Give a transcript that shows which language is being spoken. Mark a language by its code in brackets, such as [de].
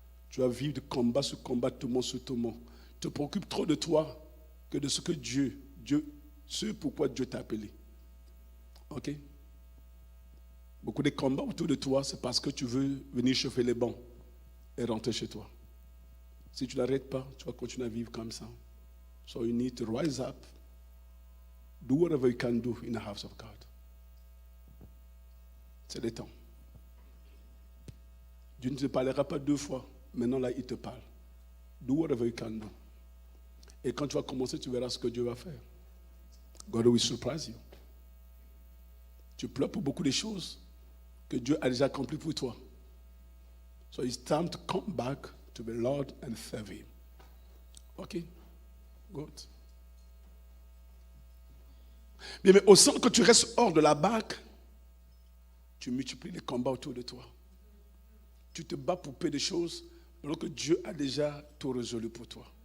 [fr] Tu vas vivre de combat sur combat, tourment sur tourment. Tu te préoccupes trop de toi que de ce que Dieu, ce pourquoi Dieu t'a appelé. Ok? Beaucoup de combats autour de toi, c'est parce que tu veux venir chauffer les bancs et rentrer chez toi. Si tu n'arrêtes pas, tu vas continuer à vivre comme ça. [en] So you need to rise up. Do whatever you can do in the house of God. [fr] C'est le temps. Dieu ne te parlera pas deux fois. Maintenant, là, il te parle. [en] Do whatever you can do. [fr] Et quand tu vas commencer, tu verras ce que Dieu va faire. [en] God will surprise you. [fr] Tu pleures pour beaucoup de choses que Dieu a déjà accomplies pour toi. [en] So it's time to come back to the Lord and serve Him. Ok? Good. [fr] Bien, mais au centre que tu restes hors de la barque, tu multiplies les combats autour de toi. Tu te bats pour peu de choses, alors que Dieu a déjà tout résolu pour toi.